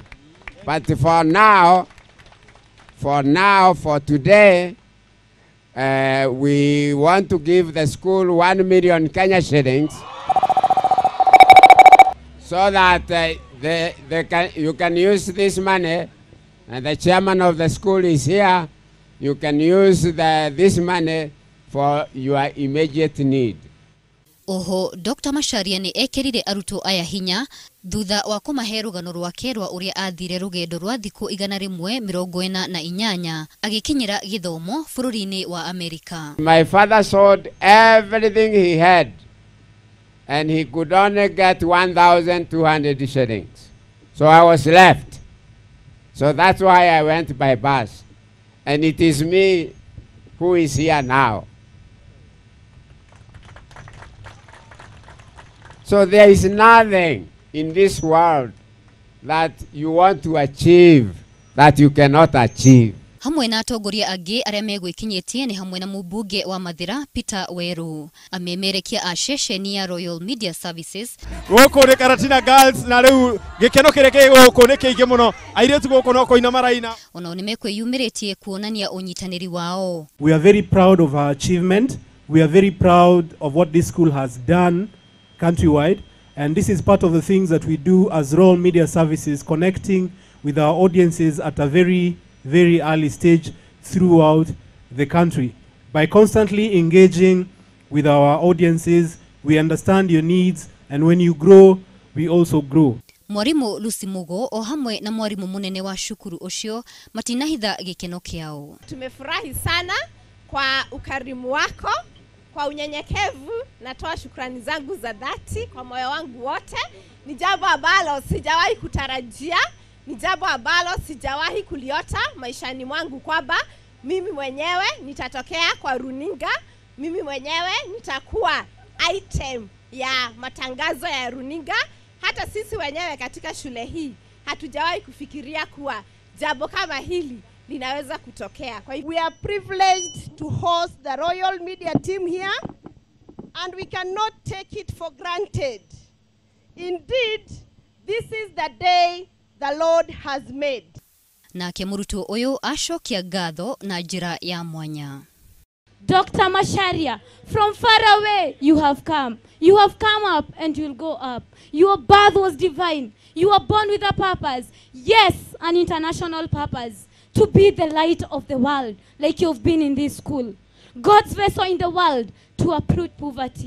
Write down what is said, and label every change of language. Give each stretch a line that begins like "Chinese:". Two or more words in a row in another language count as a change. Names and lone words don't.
English: But for today, we want to give the school 1 million Kenya shillings, so that you can use this money, and the chairman of the school is here. You can use this money for your immediate need.
Kikuyu: Oho, Dr. Macharia ni ekĩrire arutwo aya hinya thutha wa kũmahe rũgano rwake rwa ũrĩa athire rũgendo rwa thikũ igana rĩmwe mĩrongo ĩna na inyanya agĩkinyĩra gĩthomo bũrũri-inĩ wa Amerika.
English: My father sold everything he had, and he could only get 1,200 shillings. So I was left. So that's why I went by bus. And it is me who is here now. So there is nothing in this world that you want to achieve that you cannot achieve.
Kikuyu: Hamwe na atongoria angĩ arĩa megwĩkinyĩtie nĩ hamwe na mũmbunge wa Mathira Peter Weru, amemerekia a ceceni ya Royal Media Services. Gũkũ nĩ Karatina Girls na rĩu gĩkeno kĩrĩa kĩ gũkũ nĩ kĩingĩ mũno, airĩtu gũkũ no kũina maraina. Ona nĩ mekwĩyumĩrĩtie kuonania ũnyitanĩri wao.
English: We are very proud of our achievement. We are very proud of what this school has done countrywide, and this is part of the things that we do as Royal Media Services, connecting with our audiences at a very early stage throughout the country. By constantly engaging with our audiences, we understand your needs, and when you grow, we also grow.
Kikuyu: Mwarimu Lucy Mugo o hamwe na mwarimu munene wa cukuru ucio matinahitha gĩkeno kĩao.
Swahili: Tumefurahi sana kwa ukarimu wako, kwa unyenyekevu. Natoa shukrani zangu za dhati kwa moyo wangu wote. Ni jambo ambalo sijawahi kutarajia, ni jambo ambalo sijawahi kuliota maishani mwangu, kwamba mimi mwenyewe nitatokea kwa runinga, mimi mwenyewe nitakuwa item ya matangazo ya runinga. Hata sisi wenyewe katika shule hii hatujawahi kufikiria kuwa jambo kama hili linaweza kutokea.
English: We are privileged to host the Royal Media team here, and we cannot take it for granted. Indeed, this is the day the Lord has made.
Kikuyu: Nake mũrutwo ũyũ acokia ngatho na njĩra ya mwanya.
English: Dr. Macharia, from far away you have come. You have come up and you'll go up. Your birth was divine. You were born with a purpose. Yes, an international purpose. To be the light of the world, like you've been in this school. God's vessel in the world to uproot poverty.